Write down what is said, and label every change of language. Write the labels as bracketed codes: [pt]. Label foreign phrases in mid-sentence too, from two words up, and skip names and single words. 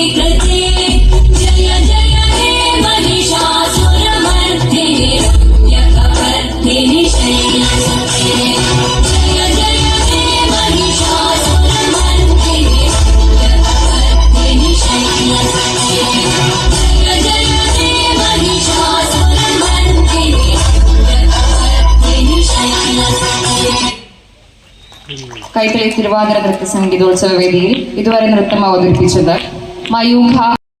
[sa] कृते जय जय हे महिषासुरमर्दिनि रम्यकवर्धिनि शैलसुते जय जय हे महिषासुरमर्दिनि रम्यकवर्धिनि शैलसुते जय जय हे महिषासुरमर्दिनि रम्यकवर्धिनि शैलसुते [ml] കൈത്തളി തിരുവാതിര നൃത്ത സംഗീതോത്സവ വേദിയിൽ ഇതുവരെ നൃത്തം അവതരിപ്പിച്ചത് മയൂഖ